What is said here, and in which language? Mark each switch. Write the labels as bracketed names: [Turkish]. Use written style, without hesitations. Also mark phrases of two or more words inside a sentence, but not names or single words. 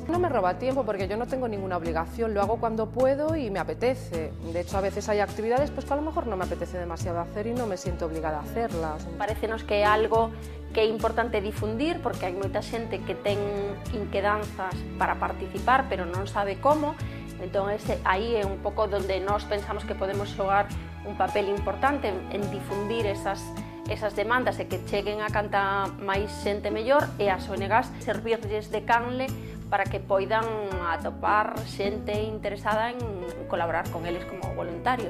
[Spanish] No me roba tiempo porque yo no tengo ninguna obligación, lo hago cuando puedo y me apetece. De hecho, a veces hay actividades que a lo mejor no me apetece demasiado hacer y no me siento obligada a hacerlas. [Galician] Parécenos que é algo que é importante difundir porque hai moita xente que ten inquedanzas para participar pero non sabe como, entón aí é un pouco onde nós pensamos que podemos xogar un papel importante en difundir esas demandas e que cheguen a canta máis xente mellor e as ONGs servirlles de canle para que poidan atopar xente interesada en colaborar con eles como voluntarios.